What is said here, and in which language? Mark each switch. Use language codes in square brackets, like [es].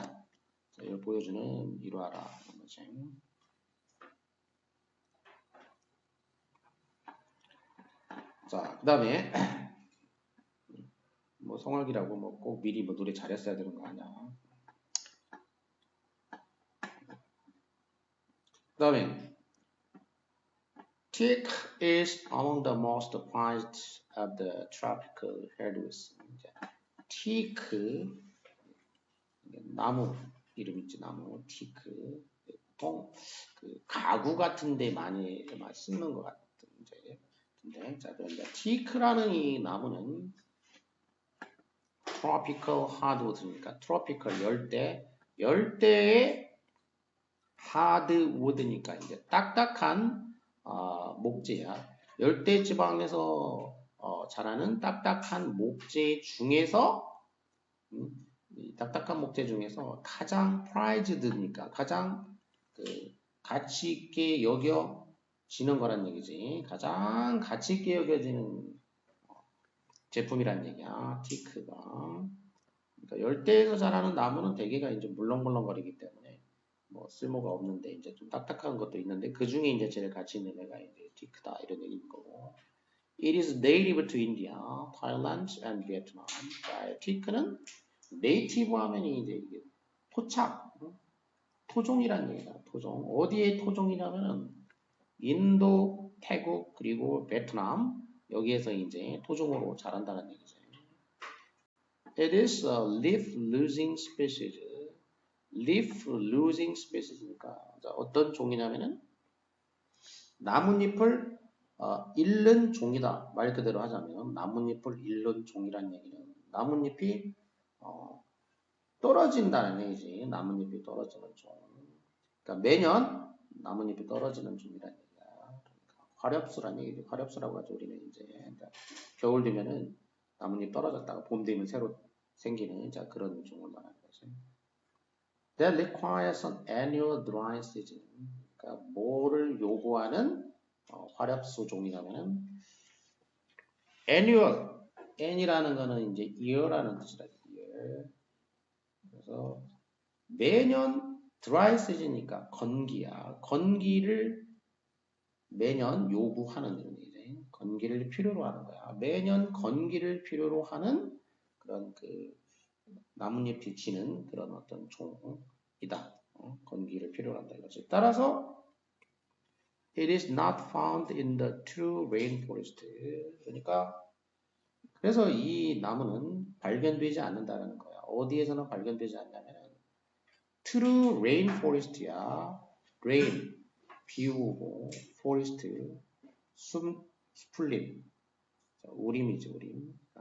[ko] 자, 이걸 보여주는 일화라. 자, 그 다음에 뭐 성악이라고 뭐 꼭 미리 뭐 노래 잘했어야 되는 거 아니야. 그 다음에 [en] teak is among the most prized of the tropical hardwoods. [ko] teak 나무 이름 있지 나무 teak 보통 그 가구 같은데 많이 쓰는 것 같은데. 자, 그런데 teak라는 이 나무는 tropical hardwood니까 tropical 열대의 hardwood니까 이제 딱딱한 목재야. 열대 지방에서 자라는 딱딱한 목재 중에서 딱딱한 목재 중에서 가장 prized니까 가장 가치 있게 여겨지는 거란 얘기지. 가장 가치 있게 여겨지는 제품이란 얘기야. 티크가. 그러니까 열대에서 자라는 나무는 대개가 이제 물렁물렁거리기 때문에 뭐 쓸모가 없는데 이제 좀 딱딱한 것도 있는데 그 중에 이제 제일 가치 있는 애가 이제 티크다 이런 얘기인 거고. [en] It is native to India, Thailand, and Vietnam. [ko] 자, 티크는 네이티브 하면이 이제 이게 토착, 토종이란 얘기다. 토종. 어디에 토종이냐면은 인도, 태국, 그리고 베트남 여기에서 이제 토종으로 자란다는 얘기죠. [en] It is a leaf-losing species. [ko] leaf-losing species니까 어떤 종이냐면은 나뭇잎을 잃는 종이다. 말 그대로 하자면 나뭇잎을 잃는 종이란 얘기는 나뭇잎이 떨어진다는 얘기지. 나뭇잎이 떨어지는 종. 그러니까 매년 나뭇잎이 떨어지는 종이란 얘기야. 그러니까 화렵수란 얘기지. 화렵수라고 하죠. 우리는 이제 그러니까 겨울 되면은 나뭇잎 떨어졌다가 봄 되면 새로 생기는 그런 종을 말하는 거지. [en] That requires an annual dry season. [ko] 그러니까 뭐를 요구하는 화렵수 종이라면은 annual. N이라는 거는 이제 year라는 뜻이라. [en] year. [ko] 그래서 매년 dry season이니까 건기야. 건기를 매년 요구하는 이런 얘기지. 건기를 필요로 하는 거야. 매년 건기를 필요로 하는 그런 그 나뭇잎이 지는 그런 어떤 종이다. 건기를 필요로 한다 이거지. 따라서 [en] it is not found in the true rainforest. [ko] 그러니까 그래서 이 나무는 발견되지 않는다는 거야. 어디에서는 발견되지 않냐면 true rainforest야. rain 비오고 forest 풀림 우림이지 우림.